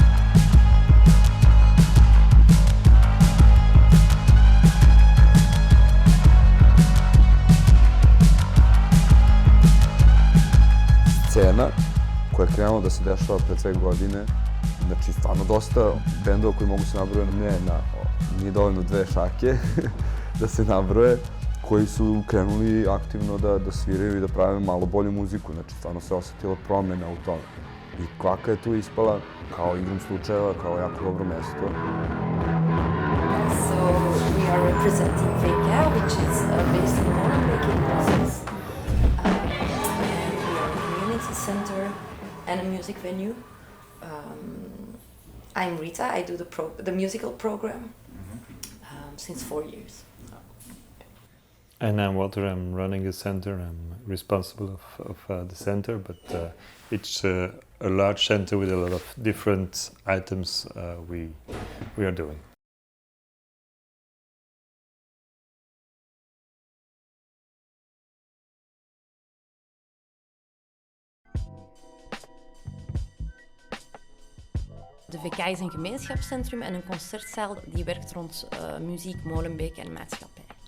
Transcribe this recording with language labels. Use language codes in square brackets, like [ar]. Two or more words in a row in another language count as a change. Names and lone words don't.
[sr] Scena koja je krenula da se dešava pre 2 godine, znači stvarno dosta bendova koji mogu se nabrojati, nije dovoljno 2 šake da se nabroje, koji su krenuli aktivno da sviraju i da prave malo bolju muziku, znači stvarno se osjetila promjena u tome. I Kvaka je tu ispala kao igrom slučajeva, kao jako dobro mesto. [en] So we are representing Kvaka, which is based in Molenbeek in Brussels. And we are a community center and a music venue. I'm Rita, I do the musical program since 4 years. And I'm Walter, I'm running the center, I'm responsible of the center, but it's a large center with a lot of different items we are doing. [nl] De VK is een gemeenschapscentrum en een concertzaal die werkt rond muziek, Molenbeek en maatschappij.